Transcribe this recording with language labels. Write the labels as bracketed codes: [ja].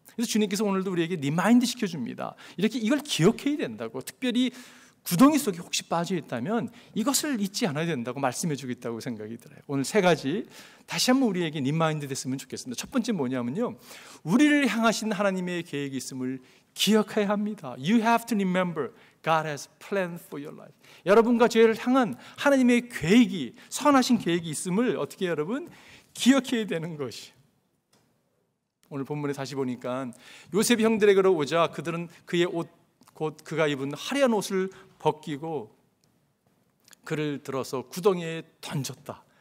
[ko] 그래서 주님께서 오늘도 우리에게 리마인드 시켜줍니다. 이렇게 이걸 기억해야 된다고. 특별히 구덩이 속에 혹시 빠져 있다면 이것을 잊지 않아야 된다고 말씀해 주겠다고 생각이 들어요. 오늘 세 가지 다시 한번 우리에게 리마인드 됐으면 좋겠습니다. 첫 번째 뭐냐면요, 우리를 향하신 하나님의 계획이 있음을 기억해야 합니다. [en] You have to remember God has planned for your life. [ko] 여러분과 저를 향한 하나님의 계획이, 선하신 계획이 있음을 어떻게 여러분 기억해야 되는 것이. 오늘 본문에 다시 보니까 요셉이 형들에게로 오자 그들은 그의 옷, 곧 그가 입은 화려한 옷을 벗기고 그를 들어서 구덩이에 던졌다.